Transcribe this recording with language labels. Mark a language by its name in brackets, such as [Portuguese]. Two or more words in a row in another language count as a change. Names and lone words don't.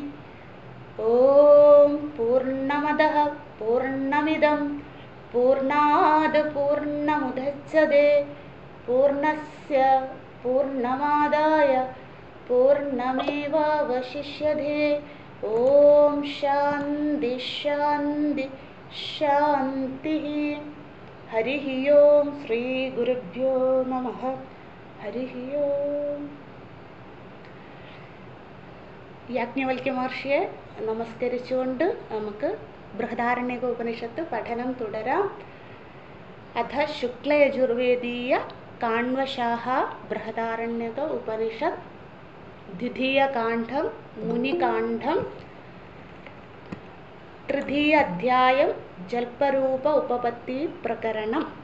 [Sanskrit] ओम पूर्णमदः पूर्णमिदं पूर्णाद् पूर्णमुदच्यते पूर्णस्य पूर्णमादाय पूर्णमेवावशिष्यते। ओम शान्ति शान्ति शान्तिः। हरिः ओम श्री गुरुभ्यो नमः। हरिः ओम। [Malayalam] യാജ്ഞവൽക്യ മഹർഷിയെ നമസ്കരിച്ചുകൊണ്ട് നമുക്ക് ബൃഹദാരണ്യക ഉപനിഷത്ത് പഠനം തുടരാം. [Sanskrit] അഥ ശുക്ലയജുർവേദീയ കാണ്വശാഹ ബൃഹദാരണ്യക ഉപനിഷത്ത് ദ്വിതീയ കാണ്ഡം മുനികാണ്ഡം തൃതീയ അധ്യായം ജൽപരൂപ ഉപപത്തി പ്രകരണം.